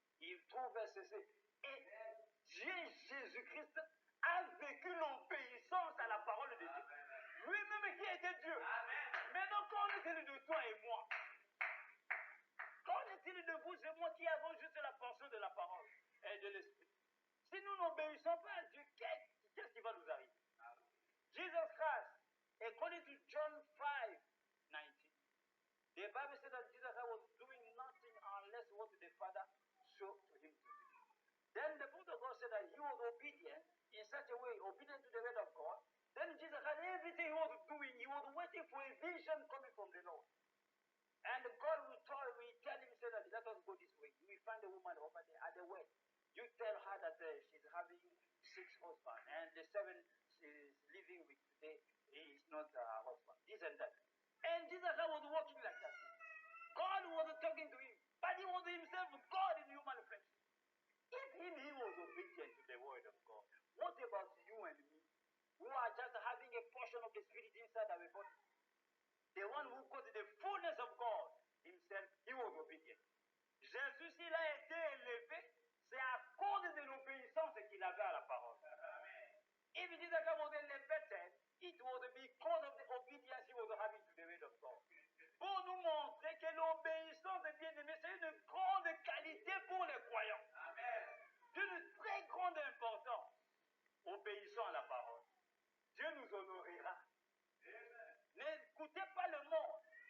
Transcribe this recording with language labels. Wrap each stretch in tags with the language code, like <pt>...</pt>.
<fr>Il trouve un cessé. Et Jésus-Christ a vécu l'obéissance à la parole de Dieu. Lui-même qui était Dieu. Amen. Maintenant, qu'en est-il de toi et moi? Qu'en est-il de vous et moi qui avons juste la portion de la parole et de l'esprit? Si nous n'obéissons pas à Dieu, qu'est-ce qui va nous arriver?</fr> <en>Jesus Christ, according to John 5:19, the Bible said that Jesus was doing nothing unless what the Father showed to him to do. Then the book of God said that he was obedient in such a way, obedient to the word of God. Then Jesus had everything he was doing. He was waiting for a vision coming from the Lord. And God will tell him, say that let us go this way. We find the woman over there at the well. You tell her that she's having 6 husbands, and the 7th she's living with today is not her husband. This and that. And Jesus was walking like that. God was talking to him, but he was himself God in human flesh. If he was obedient to the word of God, what about you and me, who are just having a portion of the Spirit inside our body? The one who got the fullness of God himself, he was obedient.</en> <fr>Jésus, s'il a été élevé, c'est à cause de l'obéissance qu'il avait à la parole.</fr> <en>If Jesus was elevated, it was because of the obedience he was having to the word of God.</en> <fr>Pour nous montrer que l'obéissance des bien-aimés, c'est une grande qualité pour les croyants. Amen. D'une très grande importance. Obéissons à la parole. Dieu nous honorera. N'écoutez pas le monde.</fr>